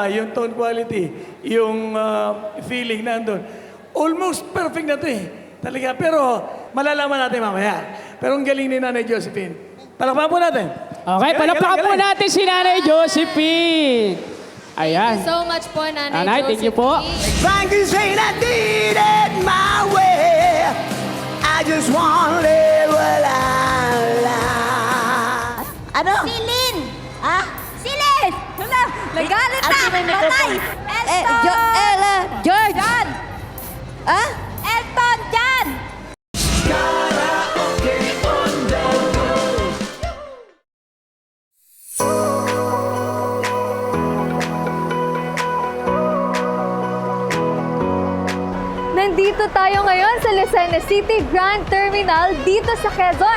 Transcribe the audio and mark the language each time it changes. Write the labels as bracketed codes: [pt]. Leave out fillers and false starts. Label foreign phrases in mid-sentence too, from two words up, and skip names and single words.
[tl] Yung [en] tone quality, [tl] yung feeling nandun. [en] Almost perfect [tl] na to eh. Talaga, pero malalaman natin mamaya. Pero ang galing ni Nanay Josephine. Palakpakan po natin. Okay, palakpakan po natin si Nanay Josephine. Ayan. [en] So much po, Nanay [tl] Nanay, [en] thank you po. Thank you, saying I did it my way. I just want to live what I like. [tl] Ano? Silin! Ha? Silin! Hala, nagalit na! Patay! Elton! George! John! Ha? Elton! John! Nandito tayo ngayon sa Lucena City Grand Terminal dito sa Quezon.